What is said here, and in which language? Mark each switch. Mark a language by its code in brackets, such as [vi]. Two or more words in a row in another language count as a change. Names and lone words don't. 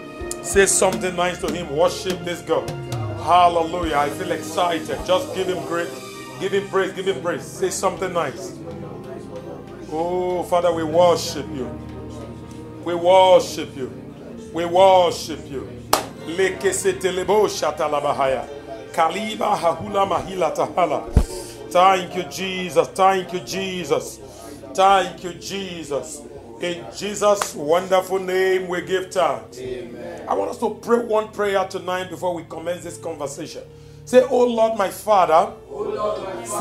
[en] Say something nice to Him. Worship this God. Hallelujah. I feel excited. Just give Him grace. Give Him praise. Give Him praise. Say something nice. Oh, Father, we worship You. We worship You. We worship You. Kaliba hahula mahila tahala. Thank you, Jesus. Thank you, Jesus. Thank you, Jesus. In Jesus' wonderful name, we give thanks. Amen. I want us to pray one prayer tonight before we commence this conversation. Say, oh Lord, my Father. Oh Lord, my Father.